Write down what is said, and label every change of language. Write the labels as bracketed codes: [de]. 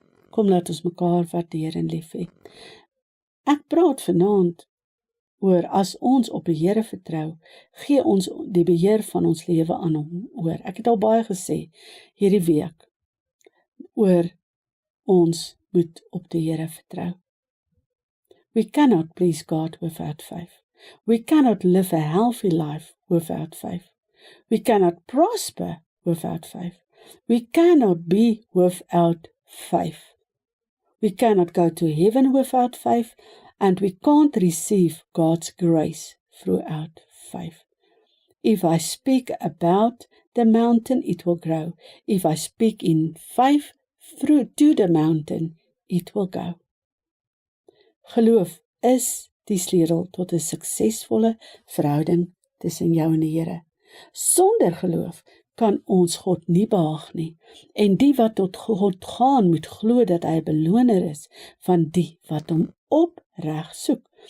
[af] Kom laat ons mekaar waardeer en lief hê. Ek praat vanaand oor as ons op die Here vertrou, gee ons die beheer van ons lewe aan hom oor. Ek het al baie gesê hierdie week oor ons moet op die Here vertrou. [en] We cannot please God without faith. We cannot live a healthy life without faith. We cannot prosper without faith. We cannot be without faith. We cannot go to heaven without faith, and we can't receive God's grace throughout faith. If I speak about the mountain, it will grow. If I speak in faith through to the mountain, it will go. [af] Geloof is die sleutel tot 'n suksesvolle verhouding tussen jou en die Here. Sonder geloof kan ons God nie behaag nie, en die wat tot God gaan moet glo dat hy 'n beloner is van die wat hom opreg soek.